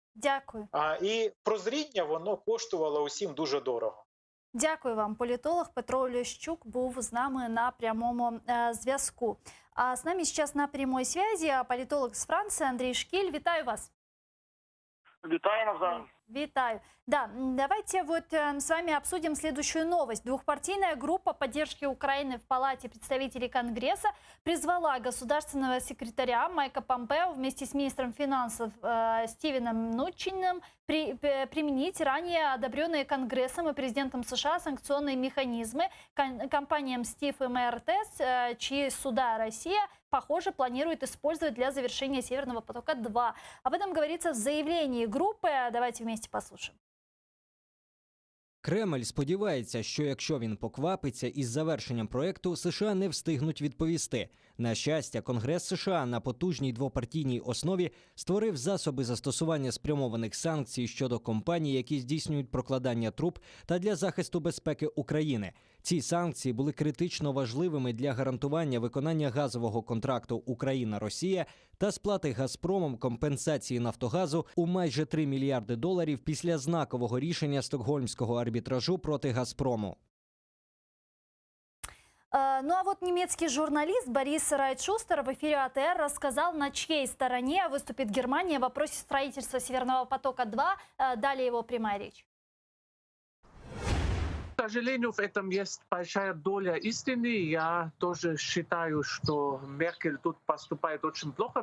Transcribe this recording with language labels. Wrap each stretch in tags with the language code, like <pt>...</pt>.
<uk>Дякую. І прозріння, воно коштувало усім дуже дорого. Дякую вам. Політолог Петро Олещук був з нами на прямому зв'язку. А з нами зараз</uk> <ru>на прямой связи</ru> <uk>політолог з Франції Андрій Шкіль. Вітаю вас. Витаю навзаим. Витаю.</uk> <ru>Да, давайте вот с вами обсудим следующую новость. Двухпартийная группа поддержки Украины в Палате представителей Конгресса призвала государственного секретаря Майка Помпео вместе с министром финансов Стивеном Мнучиным применить ранее одобренные Конгрессом и президентом США санкционные механизмы компаниям Стив и Мэйр Тесс, чьи суда Россия, похоже, планирует использовать для завершения Северного потока-2. Об этом говорится в заявлении группы. Давайте вместе послушаем.</ru> <uk>Кремль сподівається, що якщо він поквапиться із завершенням проекту, США не встигнуть відповісти. На щастя, Конгрес США на потужній двопартійній основі створив засоби застосування спрямованих санкцій щодо компаній, які здійснюють прокладання труб та для захисту безпеки України. Ці санкції були критично важливими для гарантування виконання газового контракту Україна-Росія та сплати «Газпромом» компенсації «Нафтогазу» у майже $3 мільярди після знакового рішення Стокгольмського арбітражу проти «Газпрому».</uk> <ru>Ну а вот немецкий журналист Борис Райтшустер в эфире АТР рассказал, на чьей стороне выступит Германия в вопросе строительства Северного потока-2. Далее его прямая речь. К сожалению, в этом есть большая доля истины. Я тоже считаю, что Меркель тут поступает очень плохо.</ru>